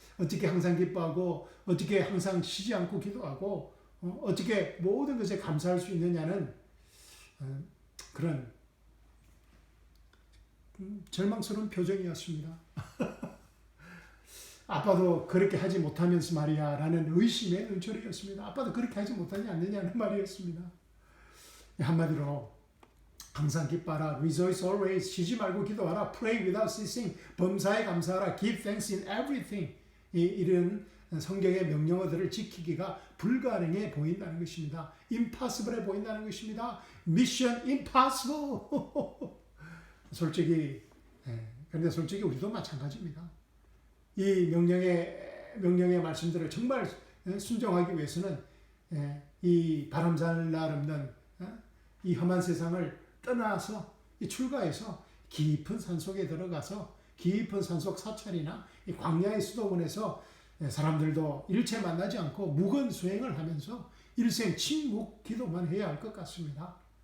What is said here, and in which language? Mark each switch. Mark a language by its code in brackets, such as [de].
[ko] 어떻게 항상 기뻐하고 어떻게 항상 쉬지 않고 기도하고 어떻게 모든 것에 감사할 수 있느냐는 그런 절망스러운 표정이었습니다. 아빠도 그렇게 하지 못하면서 말이야 라는 의심의 눈초리였습니다. 아빠도 그렇게 하지 못하지 않느냐는 말이었습니다. 한마디로 항상 기뻐하라, [en] rejoice always, [ko] 쉬지 말고 기도하라, [en] pray without ceasing, [ko] 범사에 감사하라, [en] give thanks in everything. [ko] 이런 성경의 명령어들을 지키기가 불가능해 보인다는 것입니다. impossible해 보인다는 것입니다. [en] mission impossible. [ko] 솔직히 그런데 솔직히 우리도 마찬가지입니다. 이 명령의 말씀들을 정말 순종하기 위해서는 이 바람잘 날 없는 이 험한 세상을 떠나서 출가해서 깊은 산속에 들어가서 깊은 산속 사찰이나 이 광야의 수도원에서 사람들도 일체 만나지 않고 묵은 수행을 하면서 일생 침묵 기도만 해야 할 것 같습니다.